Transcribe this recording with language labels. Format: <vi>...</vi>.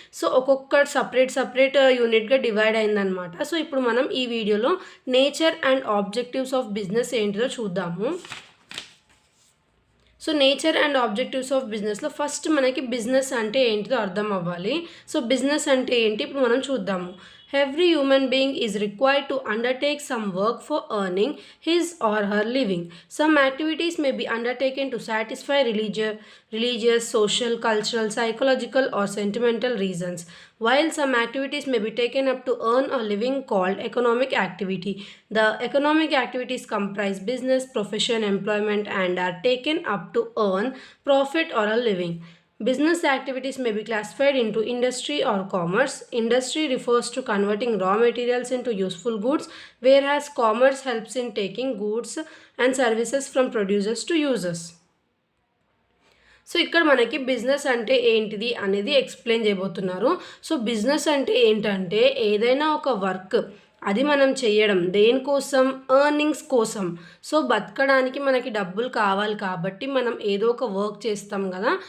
<te>So ఒక్కొక్క separate యూనిట్గా divide అయిందనమాట. సో ఇప్పుడు మనం ఈ వీడియోలో nature and objectives of business ఏంటిదో చూద్దాము. So nature and objectives of బిజినెస్లో ఫస్ట్ మనకి బిజినెస్ అంటే ఏంటిదో అర్థం అవ్వాలి. సో బిజినెస్ అంటే ఏంటి ఇప్పుడు మనం చూద్దాము.</te> <en>Every human being is required to undertake some work for earning his or her living. Some activities may be undertaken to satisfy religious, social, cultural, psychological or sentimental reasons, while some activities may be taken up to earn a living called economic activity. The economic activities comprise business, profession, employment and are taken up to earn profit or a living. Business activities may be classified into industry or commerce. Industry refers to converting raw materials into useful goods, whereas commerce helps in taking goods and services from producers to users.</en> <te>So ఇక్కడ మనకి business అంటే ఏంటిది అనేది explain చేయబోతున్నారు. So business అంటే ఏంటంటే ఏదైనా ఒక వర్క్ అది మనం చేయడం దేనికోసం, ఎర్నింగ్స్ కోసం. సో బతకడానికి మనకి డబ్బులు కావాలి కాబట్టి మనం ఏదో ఒక వర్క్ చేస్తాం కదా.</te>